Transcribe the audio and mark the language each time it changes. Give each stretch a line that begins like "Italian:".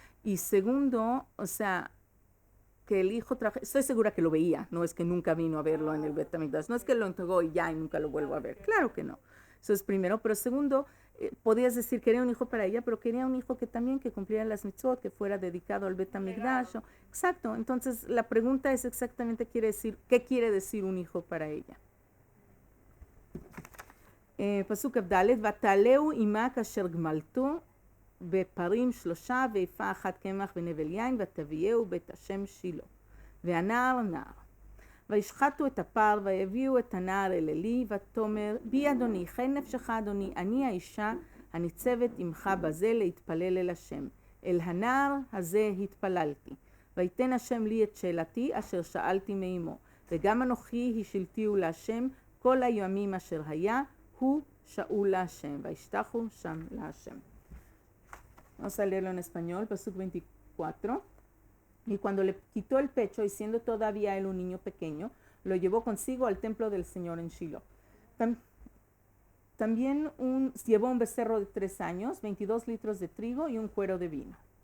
Spanish: Y segundo, o sea, que el hijo trabaja, estoy segura que lo veía, no es que nunca vino a verlo en el Bet HaMikdash, no es que lo entregó y ya y nunca lo vuelvo a ver, claro que no. Eso es primero, pero segundo, podías decir que quería un hijo para ella, pero quería un hijo que también que cumpliera las mitzvot, que fuera dedicado al Bet HaMikdash. Exacto, entonces la pregunta es exactamente qué quiere decir un hijo para ella.
Hebrew: פסוק כ"ד, ותעלהו עמה כאשר גמלתו בפרים 3 ואיפה 1 קמח ונבל יין ותביאהו בית השם שילה והנער נער וישחטו את הפר ויביאו את הנער אל עלי ותאמר בי אדוני חי נפשך אדוני אני האישה הניצבת עמך בזה להתפלל אל השם אל הנער הזה התפללתי ויתן השם לי את שאלתי אשר שאלתי מאמו וגם אנוכי השלתיהו להשם כל הימים אשר היה הוא שאול להשם וישתחו שם להשם.
Spanish: Vamos a leerlo en español, Pasuk 24. Y cuando le quitó el pecho y siendo todavía él un niño pequeño, lo llevó consigo al templo del Señor en Shiloh. También llevó un becerro de 3 años, 22 litros de trigo y un cuero de vino.